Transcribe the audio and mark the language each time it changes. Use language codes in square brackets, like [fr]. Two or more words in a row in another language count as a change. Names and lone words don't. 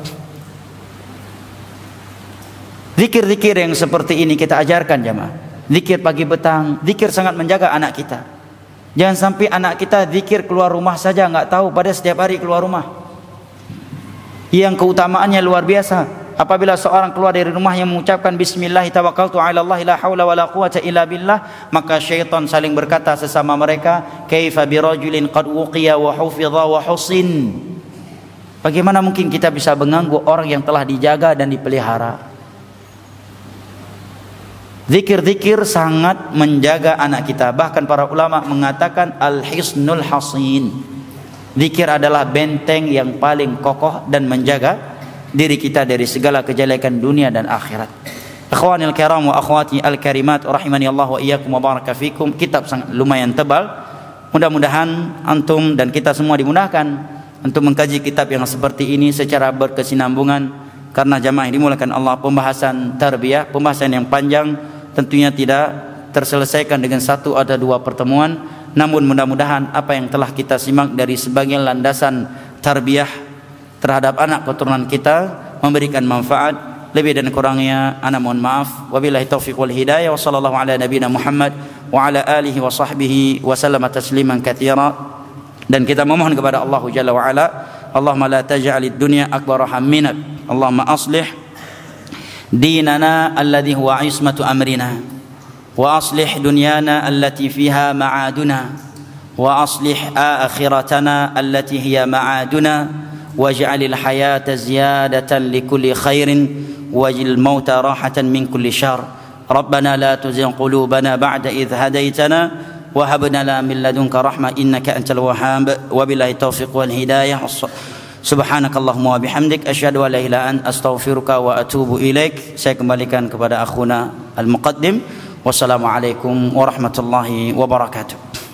[id] Zikir-zikir yang seperti ini kita ajarkan jemaah. Zikir pagi petang, zikir sangat menjaga anak kita. Jangan sampai anak kita zikir keluar rumah saja, enggak tahu pada setiap hari keluar rumah. Yang keutamaannya luar biasa. Apabila seorang keluar dari rumah yang mengucapkan [ar] بسم الله توكلت على الله لا حول ولا قوة إلا بالله, [id] maka syaitan saling berkata sesama mereka, [ar] كيف برجل قد وقي وحفظ وحصن. [id] Bagaimana mungkin kita bisa mengganggu orang yang telah dijaga dan dipelihara? Zikir-zikir sangat menjaga anak kita. Bahkan para ulama mengatakan [ar] الحصن الحصين. [id] Zikir adalah benteng yang paling kokoh dan menjaga diri kita dari segala kejelekan dunia dan akhirat. [ar] إخواني الكرام وأخواتي الكريمات رحمني الله وإياكم وبارك فيكم. [id] Kitab sangat lumayan tebal. Mudah-mudahan antum dan kita semua dimudahkan untuk mengkaji kitab yang seperti ini secara berkesinambungan, karena jamaah yang dimulakan Allah, pembahasan tarbiyah, pembahasan yang panjang, tentunya tidak terselesaikan dengan satu atau dua pertemuan. Namun mudah-mudahan apa yang telah kita simak dari sebagian landasan tarbiyah terhadap anak keturunan kita memberikan manfaat. Lebih dan kurangnya ana mohon maaf. [ar] وبالله التوفيق والهداية. وصلى الله على نبينا محمد وعلى آله وصحبه وسلم تسليما كثيرا. [id] Dan kita memohon kepada Allah [ar] جل وعلا, اللهم لا تجعل الدنيا أكبر همنا. اللهم أصلح ديننا الذي هو عصمة أمرنا وأصلح دنيانا التي فيها معادنا وأصلح آخرتنا التي هي معادنا. واجعل الحياة زيادة لكل خير واجعل الموت راحة من كل شر. ربنا لا تزغ قلوبنا بعد إذ هديتنا وهب لنا من لدنك رحمة إنك أنت الوهاب. وبالله التوفيق والهداية. سبحانك اللهم وبحمدك أشهد أن لا إله إلا أنت أستغفرك وأتوب إليك. [id] Saya kembalikan kepada [ar] أخونا المقدم. والسلام عليكم ورحمة الله وبركاته.